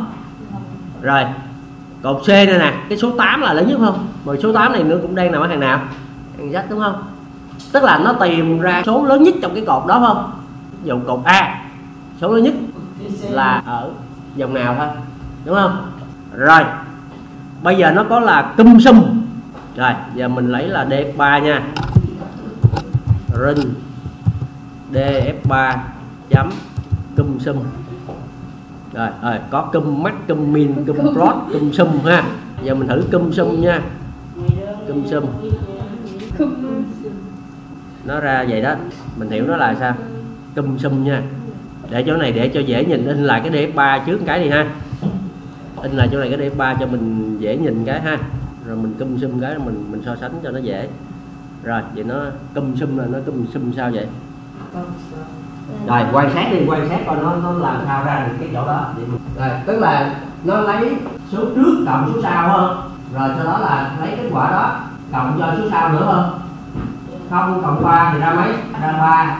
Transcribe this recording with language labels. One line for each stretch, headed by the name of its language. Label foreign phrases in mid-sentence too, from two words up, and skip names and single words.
Vietnamese: Rồi cột C này nè, cái số 8 là lớn nhất không? Rồi số 8 này nữa cũng đang nằm ở hàng nào? Hàng Z đúng không? Tức là nó tìm ra số lớn nhất trong cái cột đó không? Ví dụ cột A số lớn nhất là ở dòng nào thôi đúng không? Rồi bây giờ nó có là cum sum. Rồi giờ mình lấy là DF3 nha. Run DF3 chấm cum sum. Rồi có cum max, cum min, cum plot, cum sum ha. Giờ mình thử cum sum nha. Cum sum nó ra vậy đó, mình hiểu nó là sao? Cum sum nha. Để chỗ này để cho dễ nhìn, in lại cái DF3 trước cái đi ha. In lại chỗ này cái DF3 cho mình dễ nhìn cái ha. Rồi mình cum sum cái mình so sánh cho nó dễ. Rồi vậy nó cum sum là nó cum sum sao vậy? Rồi quan sát đi, quan sát coi nó làm sao ra được cái chỗ đó. Rồi tức là nó lấy số trước cộng số sau không? Rồi sau đó là lấy kết quả đó cộng cho số sau nữa không? 0 cộng 3 thì ra mấy? Ra 3.